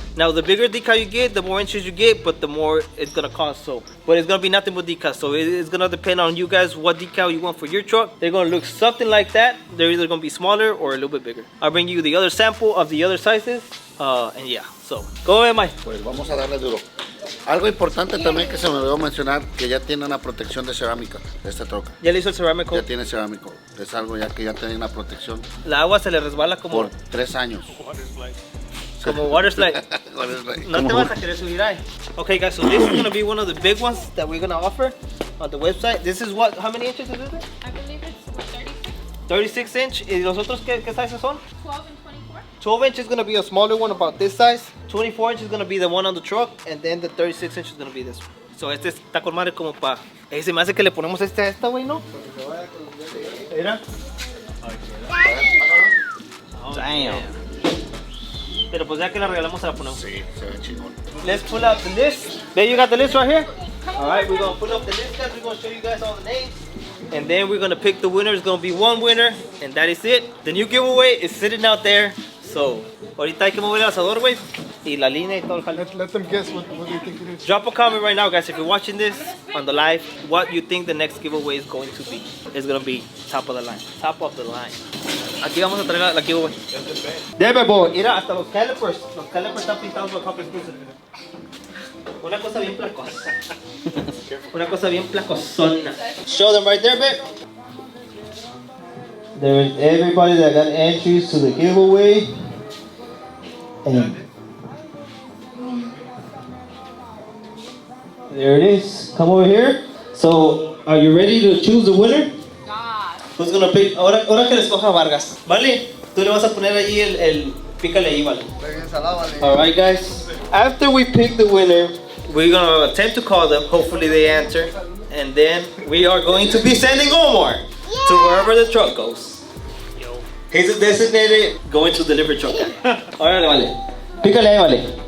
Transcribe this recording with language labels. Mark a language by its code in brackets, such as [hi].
[en] Now, the bigger decal you get, the more inches you get, but the more it's gonna cost. So, but it's gonna be nothing but decals. So it's gonna depend on you guys what decal you want for your truck. They're gonna look something like that. They're either gonna be smaller or a little bit bigger. I'll bring you the other sample of the other sizes. And yeah, so go ahead, Mike. [es] Pues vamos a darle duro. Algo importante también que se me olvidó mencionar, que ya tiene una protección de cerámica, de esta troca. Ya le hizo el ceramic Ya [en] coat. [es] tiene cerámico. Es algo ya que ya tiene una protección La agua se le resbala como... por 3 años. Como water slide. [en] Water slide. [es] No te vas a querer subir ahí. [en] Okay guys, so this is gonna be one of the big ones that we're gonna offer on the website. This is what, how many inches is it? I believe it's what, 36? 36 inch. [es] ¿Y los otros qué sizes son? [en] 12 and 24? 12 inch is gonna be a smaller one about this size. 24 inch is gonna be the one on the truck. And then the 36 inch is gonna be this one. [es] So este está con madre como pa... se me hace que le ponemos este a esta, güey, ¿no? Mira. Damn. Pero pues ya que la regalamos se la ponemos. Sí, se ve chingón. [en] Let's pull out the list. There, you got the list right here? Alright, we're gonna pull up the list, guys. We're gonna show you guys all the names. And then we're gonna pick the winner. It's gonna be one winner. And that is it. The new giveaway is sitting out there. [es] So, ahorita hay que mover el asador, güey. Y la línea y todo el jale. [en] Let them guess what they think it is. Drop a comment right now, guys, if you're watching this on the live, what you think the next giveaway is going to be. It's gonna be top of the line. Top of the line. [es] Aquí vamos a traer la giveaway. Debe, boy. Mira, hasta los calipers. Los calipers están pintados por Copy Exclusive. Una cosa bien placosa. Una cosa bien placosona. [en] Show them right there, babe. There's everybody that got entries to the giveaway. And there it is. Come over here. So, are you ready to choose the winner? God. Who's gonna pick? [es] Ahora que le escoja Vargas. Vale, tú le vas a poner allí el pícale ahí, vale. [en] Alright, guys. After we pick the winner, we're gonna attempt to call them. Hopefully they answer. And then we are going to be sending Omar to wherever the truck goes. He's a designated going to deliver truck guy. [es] Alright, vale. Pícale ahí, vale.